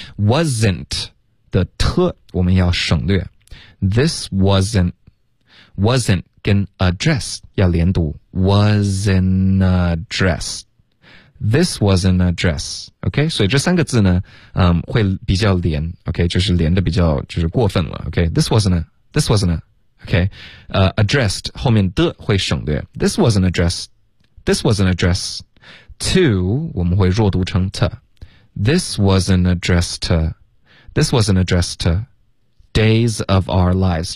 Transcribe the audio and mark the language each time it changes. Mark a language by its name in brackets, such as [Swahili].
[English] wasn't [Chinese] 的特我们要省略， [English] this wasn't 跟 address [Chinese] 要连读， [English] wasn't address， this wasn't address， OK。 [Chinese] 所以这三个字呢，会比较连， OK， 就是连的比较就是过分了， OK。 [English] this wasn't OK， addressed [Chinese] 后面的会省略， [English] this wasn't addressed to， [Chinese] 我们会弱读成 [English] to， this wasn't addressed toThis wasn't addressed to days of our lives.